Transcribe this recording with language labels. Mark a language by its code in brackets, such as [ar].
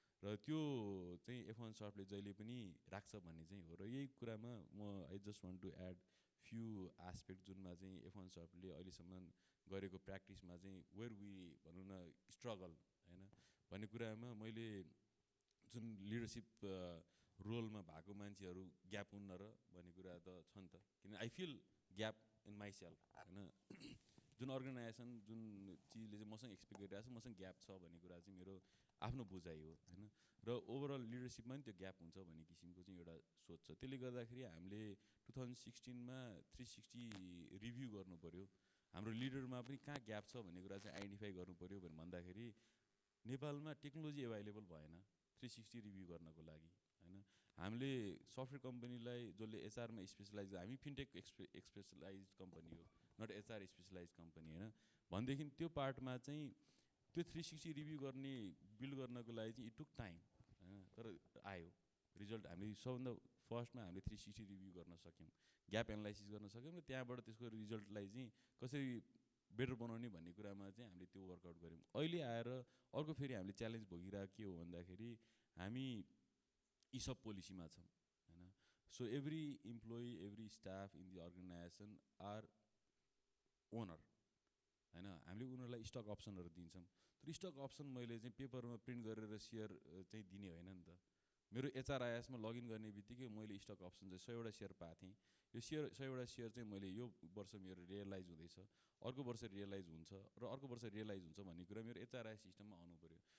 [ne] र त्यो चाहिँ F1 सफ्टले जहिले पनि राख्छ भन्ने चाहिँ हो। र यही कुरामा म [en] I just want to add few aspect [ne] जुनमा चाहिँ F1 सफ्टले अहिलेसम्म गरेको प्र्याक्टिसमा चाहिँ [en] where we [ne] भनौँ न स्ट्रगल होइन भन्ने कुरामा मैले जुन लिडरसिप रोलमा भएको मान्छेहरू ग्याप हुन्न र भन्ने कुरा त छ नि त। [en] किन I feel gap in myself होइन। [ne] जुन अर्गनाइजेसन जुन चिजले चाहिँ मसँग एक्सपेक्ट गरिरहेको छ मसँग ग्याप छ भन्ने कुरा चाहिँ मेरो आफ्नो बुझाइ हो होइन। र ओभरअल लिडरसिपमा पनि त्यो ग्याप हुन्छ भन्ने किसिमको चाहिँ एउटा सोच छ। त्यसले गर्दाखेरि हामीले 2016मा 360 रिभ्यू गर्नु पऱ्यो, हाम्रो लिडरमा पनि कहाँ ग्याप छ भन्ने कुरा चाहिँ आइडेन्टिफाई गर्नु पऱ्यो भनेर भन्दाखेरि नेपालमा टेक्नोलोजी एभाइलेबल भएन 360 रिभ्यू गर्नको लागि होइन। हामीले सफ्टवेयर कम्पनीलाई जसले HRमा स्पेसलाइज, हामी फिनटेक स्पेसलाइज कम्पनी हो, नट HR स्पेसलाइज कम्पनी होइन भनेदेखि त्यो पार्टमा चाहिँ त्यो 360 रिभ्यू गर्ने बिल्ड गर्नको लागि चाहिँ [en] it took time [ne] होइन। तर आयो रिजल्ट। हामीले सबभन्दा फर्स्टमा हामीले 360 रिभ्यू गर्न सक्यौँ, ग्याप एनालाइसिस गर्न सक्यौँ र त्यहाँबाट त्यसको रिजल्टलाई चाहिँ कसरी बेटर बनाउने भन्ने कुरामा चाहिँ हामीले त्यो वर्कआउट गऱ्यौँ। अहिले आएर अर्को फेरि हामीले च्यालेन्ज भोगिरहेको के हो भन्दाखेरि हामी ESOP पोलिसीमा छौँ होइन। [en] So every employee every staff in the organisation are owner होइन। [ne] हामीले उनीहरूलाई स्टक अप्सनहरू दिन्छौँ। तर स्टक अप्सन मैले चाहिँ पेपरमा प्रिन्ट गरेर सेयर चाहिँ दिने होइन नि त। मेरो HRISमा लगइन गर्ने बित्तिकै मैले स्टक अप्सन चाहिँ 100वटा सेयर पाएको थिएँ। यो 100वटा सेयर चाहिँ मैले यो वर्ष मेरो रियलाइज हुँदैछ, अर्को वर्ष रियलाइज हुन्छ र अर्को वर्ष रियलाइज हुन्छ भन्ने कुरा मेरो HRIS सिस्टममा आउनु पऱ्यो।